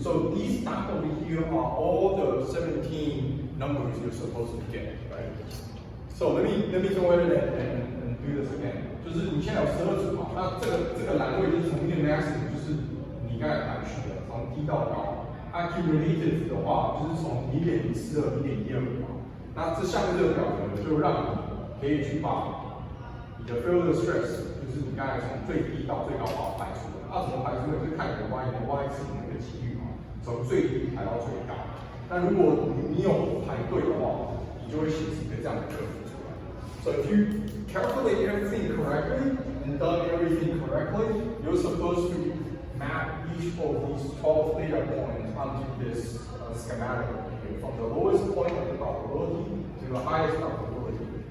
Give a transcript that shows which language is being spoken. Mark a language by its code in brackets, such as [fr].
[en] So these dots over here are all the 17 numbers you're supposed to get, right? So let me go ahead and do this again. [zh] 就是你现在有12组嘛，那这个栏位就是从一个 maximum， 就是你刚才排序的，从低到高。 accumulative 的话，就是从0.042、0.12嘛。那这下面这个表格就让你可以去把你的 failure stress， 就是你刚才从最低到最高把它排出来。那怎么排出来？就是看你的 y 是那个几率嘛，从最低排到最高。那如果你有排对的话，你就会形成一个这样的格。 [en] So if you calculate everything correctly and done everything correctly, you're supposed to map each of these 12 data points onto this schematic here, from the lowest point of the probability to the highest probability.